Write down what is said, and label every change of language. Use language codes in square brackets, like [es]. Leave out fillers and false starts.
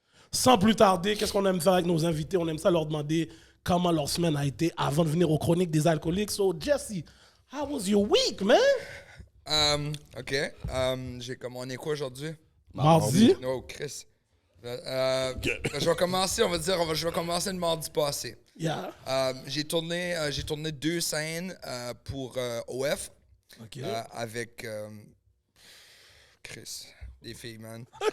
[fr] Sans plus tarder, qu'est-ce qu'on aime faire avec nos invités? On aime ça leur demander comment leur semaine a été avant de venir aux Chroniques des Alcooliques. [en] So, Jesse, how was your week, man? OK. [fr] J'ai comme on est quoi aujourd'hui? Mardi. Oh, Chris. Je vais commencer, on va dire, je vais commencer le mardi passé. Yeah. J'ai tourné 2 scènes pour OF OK. avec Chris, des filles, man.